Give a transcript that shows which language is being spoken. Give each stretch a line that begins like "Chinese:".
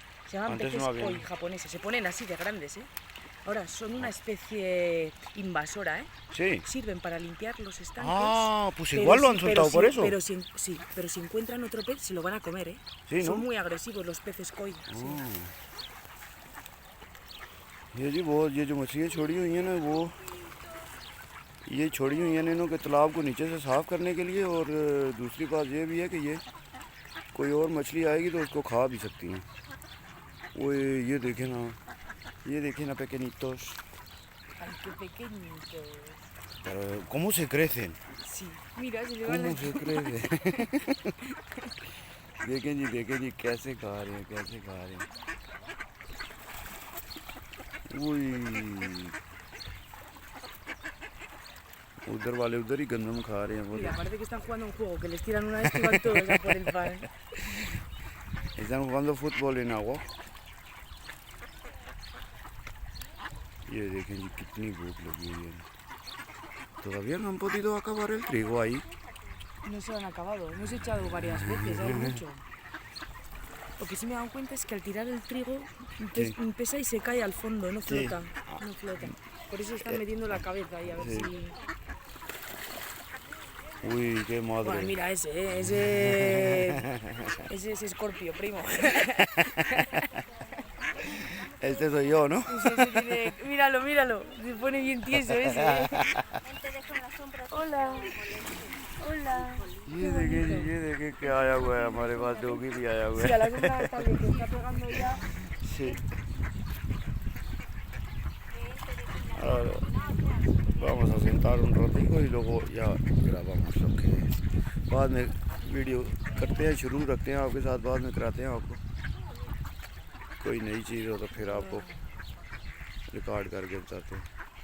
Spanish: Se llaman peces koi japoneses, se ponen así de grandes, ¿eh? Ahora, son una especie invasora, ¿eh? Sí. Sirven para limpiar los estanques. Ah, pues igual lo han soltado por eso. Pero si encuentran otro pez, se lo van a comer, ¿eh? Sí, ¿no? Son muy agresivos los peces koi. Sí.
Hindi: ये जो मछलियाँ छोड़ी हुई हैं ना, वो ये छोड़ी हुई हैं इन्हों के तालाब को नीचे से साफ़ करने के लिए। और दूसरी बात ये भी है कि ये कोई और मछली आएगी तो उसको खा भी सकती हैं। वो ये देखें ना
Spanish: pequeñitos. Ay, qué pequeñitos. Pero ¿cómo se crecen? Sí, mira, se le van ¿Cómo se crecen?
Hindi: देखें जी कैसे खा रहे हैं। उई, उधर वाले उधर ही गंदम खा रहे हैं।
Spanish: Mira, parece que están jugando un juego, que les tiran una vez y van todos a por el pan. Están jugando fútbol en agua।
Hindi: ये देखें जी कितनी भूख लगी हुई है।
Spanish: Todavía no han podido acabar el trigo ahí. No se lo han acabado, hemos echado varias veces, hay mucho. Lo que sí me he dado cuenta es que al tirar el trigo pesa y se cae al fondo, no flota. No flota. Por eso están metiendo la cabeza ahí a ver si... Uy, qué Bueno, madre. mira ese es Scorpio, primo. Este soy yo, ¿no? Míralo, míralo, se pone bien tieso ese. Hola, hola.
Hindi: ये देखे क्या आया हुआ है हमारे पास, doggy भी आया हुआ
Spanish: Sí,
Hindi: है।
Spanish: a la sombra está bien, que está pegando ya. Sí. Ahora vamos a sentar un ratico y luego ya grabamos lo que
Hindi: बाद में वीडियो करते हैं, शुरू रखते हैं आपके साथ, बाद में कराते हैं आपको कोई नई चीज़ हो तो फिर आपको रिकॉर्ड करके बताते हैं।